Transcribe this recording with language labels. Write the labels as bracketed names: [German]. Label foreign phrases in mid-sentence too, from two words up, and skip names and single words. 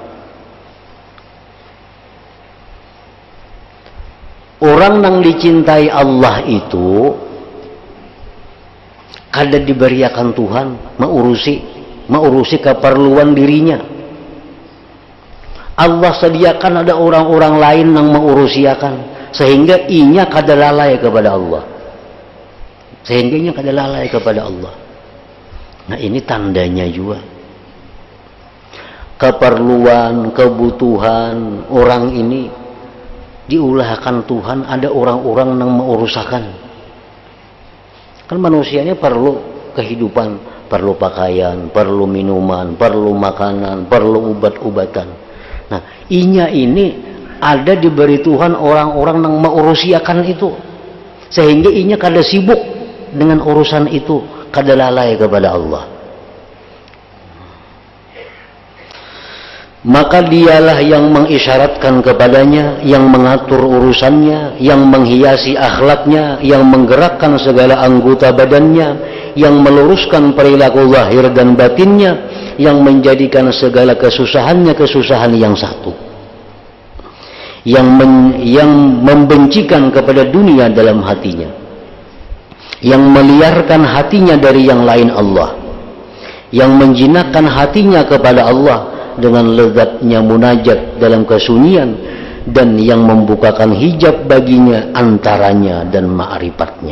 [Banjar] Orang yang dicintai Allah itu kada diberiakan Tuhan mengurusi keperluan dirinya. Allah sediakan ada orang-orang lain yang mengurusiakan, sehingga inya kada lalai kepada Allah. Sehingga inya kada lalai kepada Allah. [Indonesian] Nah, ini tandanya juga. [Banjar] Keperluan, kebutuhan orang ini diulahkan Tuhan, ada orang-orang yang mengurusakan. [Indonesian] Kan manusianya perlu kehidupan, perlu pakaian, perlu minuman, perlu makanan, perlu obat-obatan. [Banjar] Nah, inya ini ada diberi Tuhan orang-orang yang mengurusiakan itu, sehingga inya kada sibuk dengan urusan itu, kada lalai kepada Allah. [Indonesian] Maka dialah yang mengisyaratkan kepadanya, yang mengatur urusannya, yang menghiasi akhlaknya, yang menggerakkan segala anggota badannya, yang meluruskan perilaku zahir dan batinnya, yang menjadikan segala kesusahannya kesusahan yang satu, yang membencikan kepada dunia dalam hatinya, yang meliarkan hatinya dari yang lain Allah, yang menjinakkan hatinya kepada Allah dengan lezatnya munajat dalam kesunyian, dan yang membukakan hijab baginya antaranya dan ma'rifatnya.